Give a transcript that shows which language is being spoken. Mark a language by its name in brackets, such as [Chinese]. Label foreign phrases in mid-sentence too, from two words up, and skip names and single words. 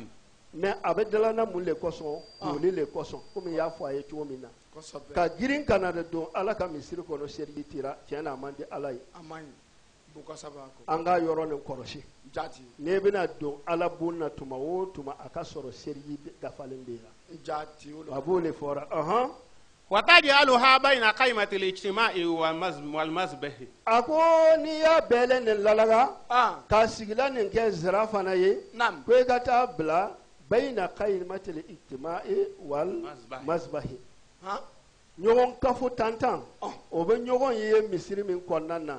[Bambara] mais a bɛ dilan na mun le kosɔn koli le kosɔn komi n y'a fɔ a ye cogo min na kosɛbɛ ka girin ka na de don ala ka misiri kɔnɔ seriji tira tiɲɛ na a man di ala ye a man ɲi bu kasa b'a kɔ an k'a yɔrɔ nin kɔlɔsi jati n'e bɛna don ala bon na tuma o tuma a ka sɔrɔ seriji dafalen bɛ yen jati a b'o le fɔra [Arabic] وتجعلها بين قائمة الاجتماع والمذبح. [Bambara] a ko n'i y'a bɛɛlɛn nin lalaga ka sigilan nin kɛ zira fana ye naam ko i ka taa bila [Arabic] بين قائمة الاجتماع والمذبح [Bambara] ɲɔgɔn kafo tantan o bɛ ɲɔgɔn ye misiri min kɔnɔna na